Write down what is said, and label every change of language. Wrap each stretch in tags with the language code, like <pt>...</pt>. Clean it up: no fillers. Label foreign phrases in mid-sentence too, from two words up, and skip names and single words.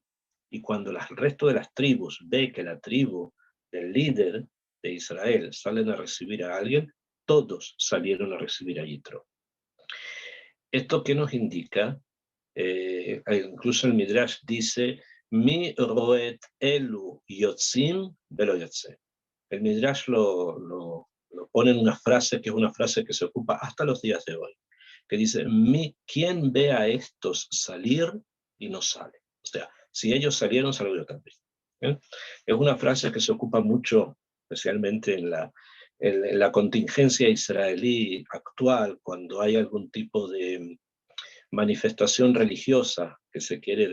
<es>Y cuando el resto de las tribus ve que la tribu del líder de Israel salen a recibir a alguien, todos salieron a recibir a Yitro. ¿Esto qué nos indica? Incluso el Midrash dice,</es> <he>מי רואה אלו יוצאים ולא יוצא.</he> <es>El Midrash lo pone en una frase que es una frase que se ocupa hasta los días de hoy, que dice, ¿quién ve a estos salir y no sale? O sea, si ellos salieron, salgo yo también. Es una frase que se ocupa mucho, especialmente en la contingencia israelí actual, cuando hay algún tipo de manifestación religiosa que se quiere</es>